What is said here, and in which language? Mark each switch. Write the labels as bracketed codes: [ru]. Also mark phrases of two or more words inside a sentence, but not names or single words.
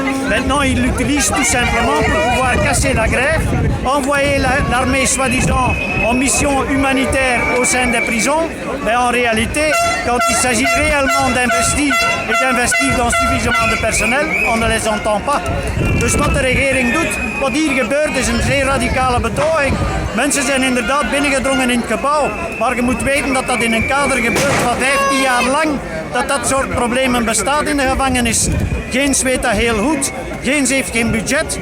[fr] Maintenant, ils l'utilisent tout simplement pour pouvoir casser la grève, envoyer l'armée soi-disant en mission humanitaire au sein des prisons. Mais en réalité, quand il s'agit réellement d'investir dans suffisamment de personnel, on ne les entend pas. [nl] Dus wat de regering doet, wat hier gebeurt, is een zeer radicale betoging. Mensen zijn inderdaad binnengedrongen in het gebouw, maar je moet weten dat dat in een kader gebeurt van 15 jaar lang, dat soort problemen bestaat in de gevangenis. Geens weet dat heel goed. Geens heeft geen budget.